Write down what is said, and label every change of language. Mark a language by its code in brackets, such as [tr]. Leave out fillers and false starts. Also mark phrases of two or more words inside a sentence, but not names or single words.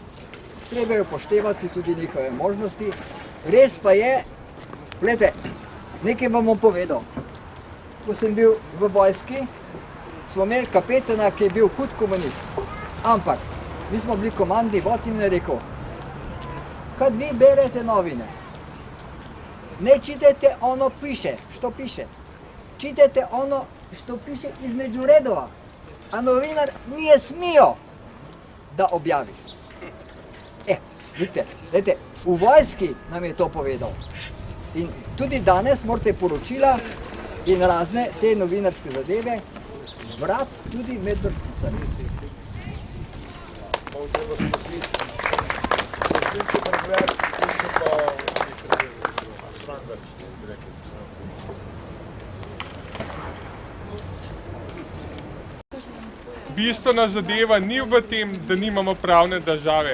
[sl] Treba je upoštevati tudi njihove možnosti. Res pa je, gledajte, nekaj vam bom povedal. Ko sem bil v vojski, smo imeli kapetana, ki je bil hud komunist. Ampak, mi smo bili komandni vod in je rekel, [hr] kad vi berete novine, ne čitajte ono piše, što piše. Čitajte ono što piše između redova. A novinar nije smio da objavi. [sl] Vidite, v vojski nam je to povedal. In tudi danes morate poročila in razne te novinarske zadeve brati tudi med vrsticami. Bistvena zadeva ni v tem, da nimamo pravne države.